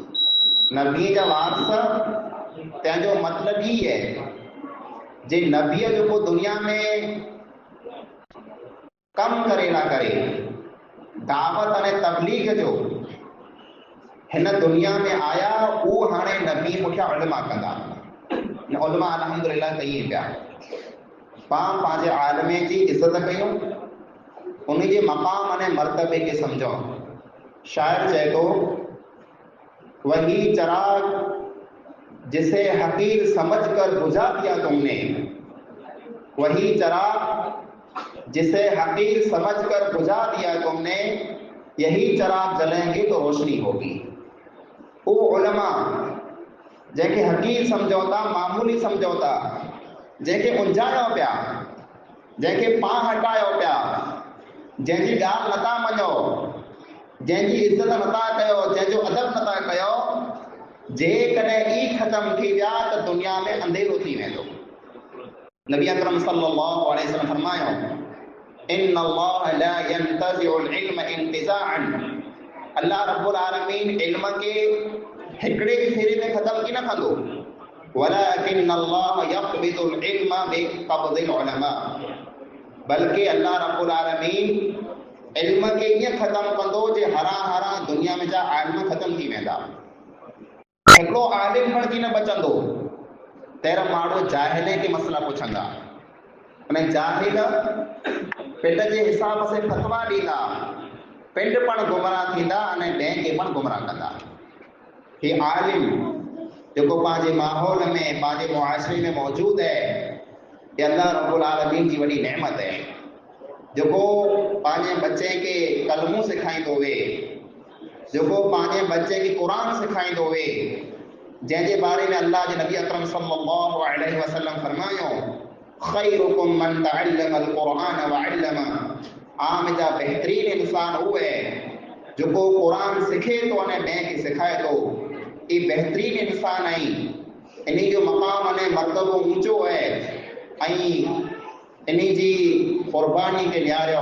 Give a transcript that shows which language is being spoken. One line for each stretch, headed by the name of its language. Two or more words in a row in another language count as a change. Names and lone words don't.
Sindhi: नबी जा वारिस तंहिंजो मतिलबु ई आहे जे नबीअ जेको दुनिया में कम करे ना करे, दावत अने तबलीग जो हिन दुनिया में आया वो हाणे नबी पुठिया उलमा कंदा। उलमा अल्हम्दुलिल्लाह कई पिया। पाण पंहिंजे आलमे जी इज़त कयूं, उन जे मक़ाम अने मर्तबे खे सम्झो। शायर चए थो,
Urdu: وہی چراغ جسے حقیر سمجھ کر بجھا دیا تم نے، وہی چراغ جسے حقیر سمجھ کر بجھا دیا تم نے، یہی چراغ جلیں گے تو روشنی ہوگی.
Sindhi: वो उलमा जंहिंखे हकीर सम्झो था, मामूली सम्झो था, जंहिंखे उंझायो पिया, जंहिंखे पां हटायो पिया, जंहिंजी ॻाल्हि नथा मञो, जंहिंजी इज़त नथा कयो, जंहिंजो अदब नथा कयो, जेकॾहिं ई ख़तम थी विया त दुनिया में अंधेरो थी वेंदो।
Arabic: نبي أكرم صلى الله عليه وسلم فرمايو، إن الله لا ينتزع العلم انتزاعا. الله رب العالمين
Sindhi: इल्म के हिकिड़े ई फेरे में ख़त्म की न कंदो।
Arabic: ولكن الله يقبض العلم بقبض العلماء.
Sindhi: बल्कि
Arabic: الله رب العالمين
Sindhi: इल्म के ईअं ख़त्म कंदो जे हरा हरा दुनिया में जा आलिम ख़त्म थी वेंदा। हिकिड़ो आलिम बणिजी न बचंदो। तेरा माण्हू जाहिले के मसला पुछंदा, अने जाहिल पिंड जे हिसाब से फतवा ॾींदा, पिंड पण गुमराह थींदा अने ॿिए खे पण गुमराह कंदा। ही आलिम जेको पंहिंजे माहौल में, पंहिंजे मुआशरे में मौजूद है, ये
Arabic: الله رب العالمين
Sindhi: जी वॾी नेमत है। जेको पंहिंजे बच्चे खे कलमू सेखारींदो हुए, जेको पंहिंजे बच्चे खे क़ुरान सेखारींदो हुए, जंहिंजे बारे में अल्लाह जे नबी अकरम
Arabic: صلى الله عليه وسلم
Sindhi: फरमायो,
Arabic: خيركم من تعلم القرآن وعلم.
Sindhi: आम जा बहितरीन इंसान उहो है जेको क़ुरान सिखे तो अने ॿिए खे सिखाए थो। ये बहितरीन इंसान आई, इन्ही जो मक़ाम अने मर्तबो ऊंचो है, ऐं इन्ही जी क़ुर्बानी खे न्यारियो।